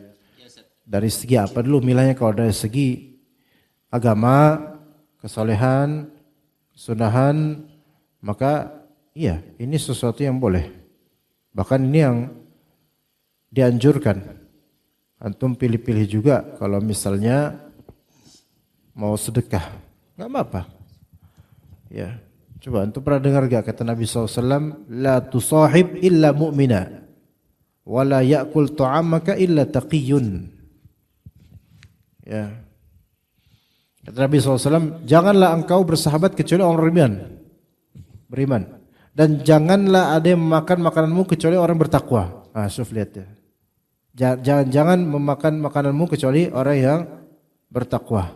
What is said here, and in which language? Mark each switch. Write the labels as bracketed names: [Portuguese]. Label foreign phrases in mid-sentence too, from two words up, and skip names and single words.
[Indonesian] Dari segi apa dulu milahnya? Kalau dari segi agama, kesolehan, kesunahan, maka iya ini sesuatu yang boleh. Bahkan ini yang dianjurkan. Antum pilih-pilih juga kalau misalnya mau sedekah, nggak apa-apa. Ya, coba antum pernah dengar gak kata Nabi SAW, [Arabic] لا تصاحب إلا مؤمنا، ولا يأكل طعامك إلا تقي. [Indonesian] Ya, kata Nabi SAW, janganlah engkau bersahabat kecuali orang beriman. Dan janganlah ada yang memakan makananmu kecuali orang bertakwa. Syuf lihat ya. Jangan memakan makananmu kecuali orang yang bertakwa.